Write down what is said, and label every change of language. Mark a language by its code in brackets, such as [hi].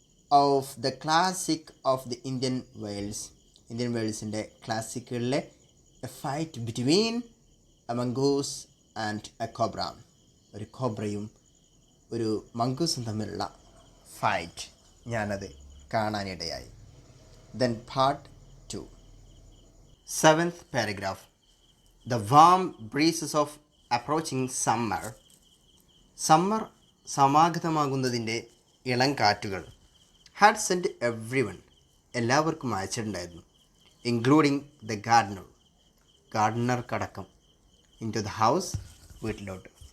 [en] Of the classic of the Indian വെയിൽസിൻ്റെ ക്ലാസിക്കുകളിലെ a fight between a mongoose and a cobra. [ml] ഒരു കോബ്രയും ഒരു മംഗൂസും തമ്മിലുള്ള fight ഞാനത് കാണാനിടയായി. [en] Then part 2, 7th paragraph. The warm breezes of approaching summer. [ml] Summer സമാഗതമാകുന്നതിൻ്റെ ഇളം കാറ്റുകൾ [en] had sent everyone, [ml] എല്ലാവർക്കും അയച്ചിട്ടുണ്ടായിരുന്നു, [en] including the ഗാർഡനർക്കടക്കം, into the house, [ml] വീട്ടിലോട്ട്.